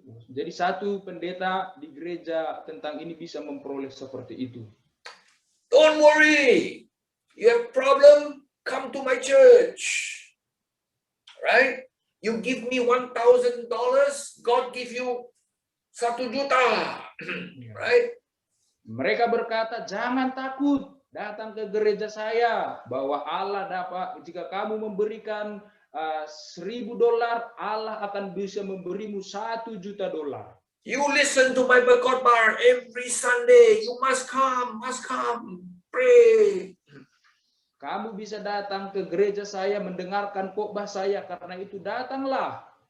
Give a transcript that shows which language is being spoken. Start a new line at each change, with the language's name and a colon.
Indonesian: Jadi satu pendeta di gereja tentang ini bisa memperoleh seperti itu.
English: Don't worry, you have problem, come to my church. Right? You give me $1,000, God give you 1 juta. Right?
Indonesian: Mereka berkata, jangan takut, datang ke gereja saya, bahwa Allah dapat, jika kamu memberikan $1,000, Allah akan bisa memberimu 1 juta dolar.
English: You listen to my khotbah every Sunday. You must come, pray.
Indonesian: Kamu bisa datang ke gereja saya, mendengarkan khotbah saya, karena itu datanglah.